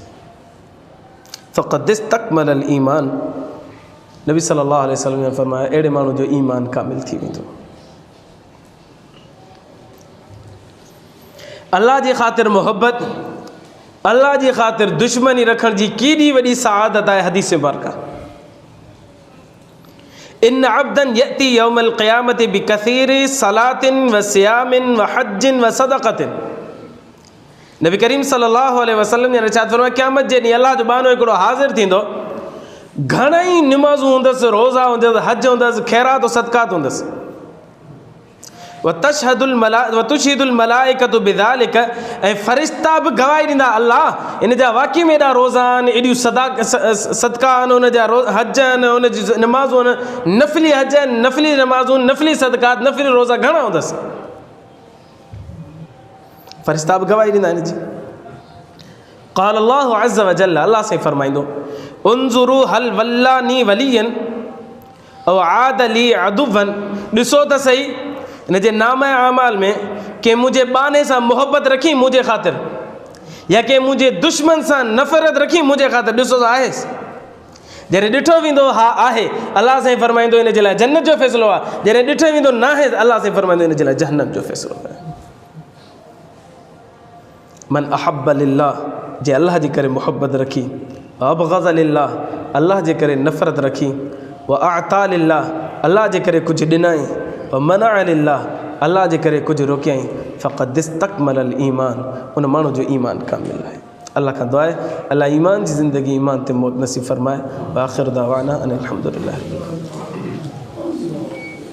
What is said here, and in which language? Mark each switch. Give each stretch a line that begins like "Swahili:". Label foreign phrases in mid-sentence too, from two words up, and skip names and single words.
Arabic: فقد استكمل الإيمان,
Sindhi: नबी
Arabic: صلى الله عليه وسلم
Sindhi: ने फरमाया, अहिड़े माण्हू जो ईमान कामिल थी वेंदो। अल्लाह जी ख़ातिर मोहब्बत, अल्लाह जी ख़ातिर दुश्मनी रखण जी केॾी वॾी सआदत आहे। हदीस मुबारका,
Arabic: إن عبدا يأتي يوم القيامة بكثير صلاة وصيام وحج وصدقة.
Sindhi: नबी करीम
Arabic: صلى الله عليه وسلم
Sindhi: ने इरशाद फरमाया, क़यामत जे ॾींहुं अल्लाह जो बानो हिकिड़ो हाज़िर थींदो, घणेई निमाज़ूं हूंदसि, रोज़ा हूंदसि, हज हूंदसि, ख़ैरात और सदक़ात हूंदसि।
Arabic: وتشهد الملائكة بذلك,
Sindhi: ऐं फ़रिश्ता बि गवाही ॾींदा, अल्लाह इन जा वाक़ई में एॾा रोज़ा आहिनि, एॾियूं सदका आहिनि, उन जा हज आहिनि, उन जी नमाज़ूं आहिनि, नफ़िली हज आहिनि, नफ़िली नमाज़ूं, नफ़िली सदकात, नफ़िली रोज़ा घणा हूंदसि। फ़रिश्ता बि गवाही ॾींदा हिन जी।
Arabic: قال الله عز وجل,
Sindhi: अल्लाह से फरमाईंदो,
Arabic: انظروا هل والاني وليا أو عاد لي عدوا,
Sindhi: ॾिसो त सही इन जे नाम आमाल में के मुंहिंजे बाने सां मोहब्बत रखी मुंहिंजे ख़ातिर, या के मुंहिंजे दुश्मन सां नफ़रत रखी मुंहिंजे ख़ातिर। ॾिसो त आहेसि, जॾहिं ॾिठो वेंदो हा आहे, अल्लाह साईं फरमाईंदो इन जे लाइ जन्नत जो फ़ैसिलो आहे। जॾहिं ॾिठो वेंदो न आहे, अल्लाह साईं फरमाईंदो इन जे लाइ जहन्नम जो फ़ैसिलो आहे।
Arabic: من أحب لله,
Sindhi: जे अल्लाह जे करे मोहब्बत रखी,
Arabic: أبغض لله,
Sindhi: अल्लाह जे करे नफ़रत रखी,
Arabic: وأعطى لله,
Sindhi: अल्लाह जे करे कुझु ॾिनई,
Arabic: ومنع لله,
Sindhi: अल्लाह जे करे कुझु रोकियई,
Arabic: فقد استكمل الإيمان,
Sindhi: उन माण्हू जो ईमान कामिल आहे। अल्लाह खां दुआ आहे अल्लाह ईमान जी ज़िंदगी, ईमान ते मौत नसीब फ़रमाए।
Arabic: وآخر دعوانا أن الحمد لله.